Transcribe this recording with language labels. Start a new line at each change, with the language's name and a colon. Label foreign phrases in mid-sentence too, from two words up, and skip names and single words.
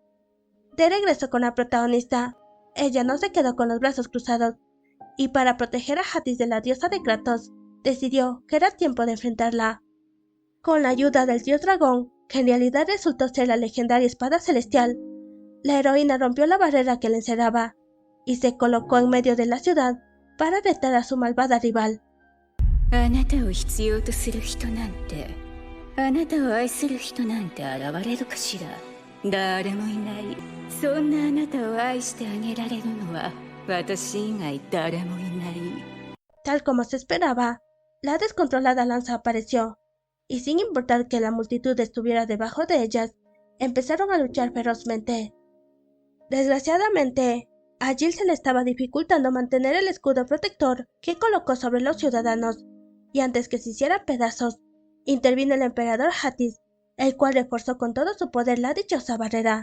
Spanish: De regreso con la protagonista, ella no se quedó con los brazos cruzados, y para proteger a Hathis de la diosa de Kratos, decidió que era tiempo de enfrentarla. Con la ayuda del dios dragón, que en realidad resultó ser la legendaria espada celestial, la heroína rompió la barrera que la encerraba, y se colocó en medio de la ciudad para retar a su malvada rival.
Japanese: あなたを必要とする人なんて、あなたを愛する人なんて現れるかしら。誰もいない。そんなあなたを愛してあげられるのは私以外誰もいない。
Spanish: Tal como se esperaba, la descontrolada lanza apareció, y sin importar que la multitud estuviera debajo de ellas, empezaron a luchar ferozmente. Desgraciadamente, a Jill se le estaba dificultando mantener el escudo protector que colocó sobre los ciudadanos, y antes que se hiciera pedazos, intervino el emperador Hathis, el cual reforzó con todo su poder la dichosa barrera.